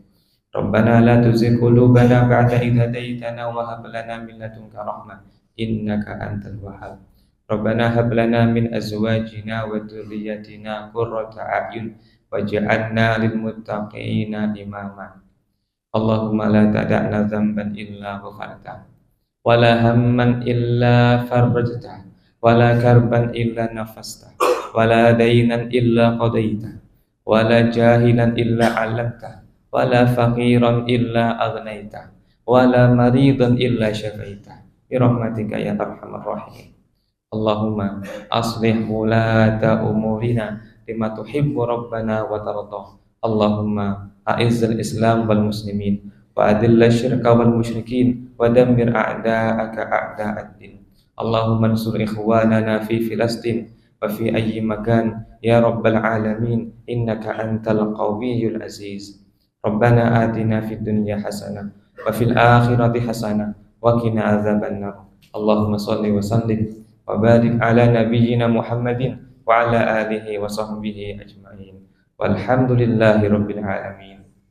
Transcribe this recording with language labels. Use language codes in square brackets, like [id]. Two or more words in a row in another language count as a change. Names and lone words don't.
[ar] ربنا لا تزغ قلوبنا بعد إذ هديتنا وهب لنا من لدنك رحمة إنك أنت الوهاب. ربنا هب لنا من أزواجنا وذرياتنا قرة أعين واجعلنا للمتقين إماما. اللهم لا تدع لنا ذنبا إلا غفرته ولا هما إلا فرجته ولا كربا إلا نفسته ولا دينا إلا قضيته ولا جاهلا إلا علمته ولا فقيرا إلا أغنيته ولا مريضا إلا شفيته برحمتك يا أرحم الراحمين. اللهم أصلح ولاة أمورنا لما تحب ربنا وترضاه. اللهم أعز الإسلام والمسلمين وأذل الشرك والمشركين ودمر أعداءك أعداء الدين. اللهم انصر إخواننا في فلسطين وفي أي مكان يا رب العالمين إنك أنت القوي العزيز. ربنا آتنا في الدنيا حسنة وفي الآخرة حسنة وقنا عذاب النار. اللهم صل وسلم وبارك على نبينا محمد وعلى آله وصحبه أجمعين. والحمد لله رب العالمين.